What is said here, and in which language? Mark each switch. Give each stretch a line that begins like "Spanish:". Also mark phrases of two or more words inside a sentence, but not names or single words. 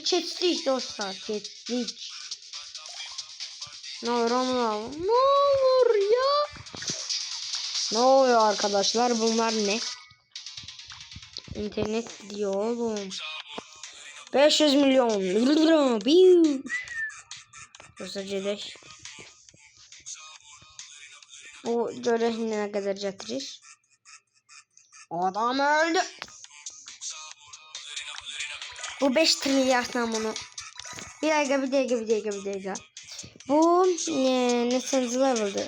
Turkish: Çektik dostlar. Çektik. Ne olur onu ne olur ya. Ne oluyor arkadaşlar? Bunlar ne? İnternet diyor oğlum.
Azerbaijani: 500 milyon. Bursa gedək. Bu görək nə qədər gətirir.
Turkish: Adam öldü. Bu 5 trilyardla bunu.
Azerbaijani: Bir dəqiqə. Bu neçənci leveldir?